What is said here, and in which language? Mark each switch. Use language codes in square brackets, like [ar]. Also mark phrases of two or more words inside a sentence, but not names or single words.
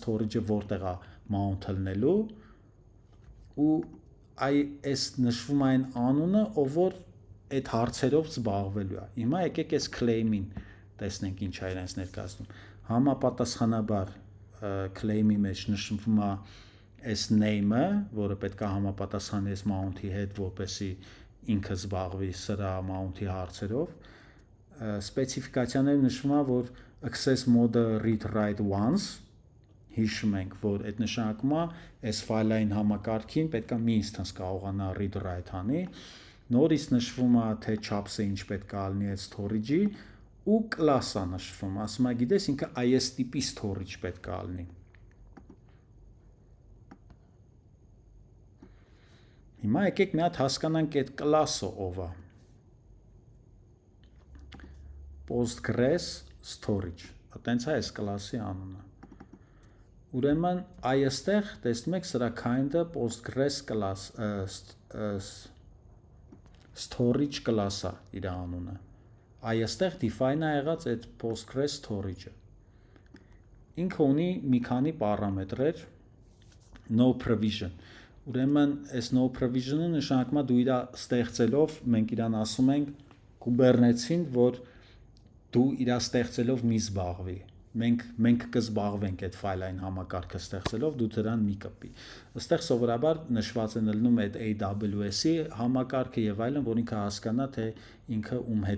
[hy] storage-ը որտեղ է mount-ը լինելու ու այս նշվում է այն անունը, ով որ այդ հարցերով զբաղվելու է, հիմա եկեք այս claim-ին տեսնենք ինչ է իրենց ներկայացնում, համապատասխանաբար claim-ի մեջ նշվում է այս name-ը, որը պետք է համապատասխանի այս mount-ի հետ, որպեսզի ինքը զբաղվի սրա mount-ի հարցերով, սպეციფიკացիաները նշվում է, որ [en] access mode-ը read write once, [hy] հիշում ենք, որ այդ նշանակում է այս ֆայլային համակարգին պետք է մի instance կարողանա [en] read write [hy] անի, նորից նշվում է թե չափսը ինչ պետք է լինի այդ storage-ի ու class-ը նշվում, ասում է գիտես ինքը այս տիպի storage պետք է լինի։ Հիմա եկեք մի հատ հասկանանք այդ class-ը ով է։ Postgres storage, այտենց է այս class-ի անունը։ Ուրեմն այստեղ տեսնում եք սրա kind-ը Postgres class [en] storage class- [hy] ը իր անունը։ Այստեղ define է եղած այդ Postgres storage-ը։ Ինքը ունի մի քանի պարամետրեր, [en] no provision։ [hy] Ուրեմն այս [en] no provision- [hy] ը նշանակում է դու իրա ստեղծելով, մենք իրան ասում ենք Kubernetes-ին, որ դու իրա ստեղծելով մի զբաղվի։ Մենք կզբաղվենք այդ ֆայլային համակարգը ստեղծելով, դու դրան մի կպի։ Այստեղ սովորաբար նշված է լինում այդ AWS-ի համակարգը եւ այլն, որ ինքը հասկանա, թե ինքը ում հետ